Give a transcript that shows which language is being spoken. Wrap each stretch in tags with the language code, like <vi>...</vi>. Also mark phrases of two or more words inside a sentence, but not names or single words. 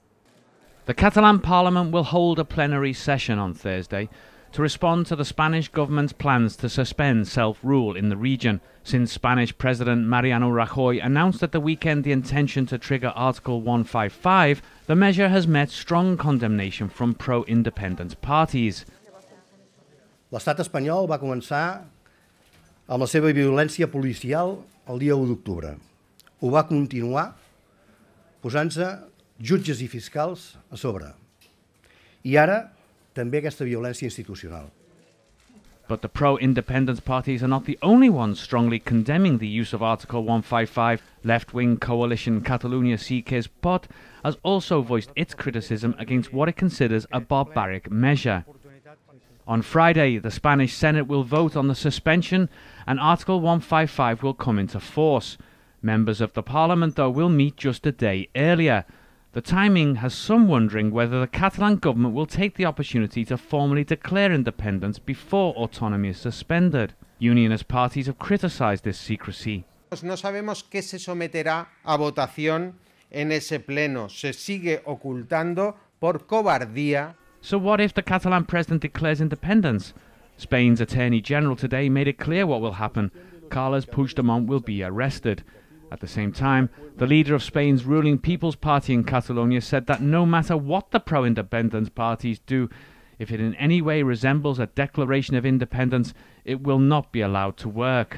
<en>The Catalan parliament will hold a plenary session on Thursday to respond to the Spanish government's plans to suspend self-rule in the region, since Spanish President Mariano Rajoy announced at the weekend the intention to trigger Article 155, the measure has met strong condemnation from pro-independence parties.</en> <ca>L'estat espanyol va començar amb la seva violència policial el dia 1 d'octubre. Ho va continuar posant-se jutges i fiscals a sobre. I ara també aquesta violència institucional.</ca> <en>But the pro-independence parties are not the only ones strongly condemning the use of Article 155. Left-wing coalition Catalonia Pot has also voiced its criticism against what it considers a barbaric measure. On Friday, the Spanish Senate will vote on the suspension and Article 155 will come into force. Members of the Parliament, though, will meet just a day earlier. The timing has some wondering whether the Catalan government will take the opportunity to formally declare independence before autonomy is suspended. Unionist parties have criticised this secrecy.</en> <es>No sabemos qué se someterá a votación en ese pleno. Se sigue ocultando por cobardía.</es> <en>So what if the Catalan president declares independence? Spain's Attorney General today made it clear what will happen. Carles Puigdemont will be arrested. At the same time, the leader of Spain's ruling People's Party in Catalonia said that no matter what the pro-independence parties do, if it in any way resembles a declaration of independence, it will not be allowed to work.</en>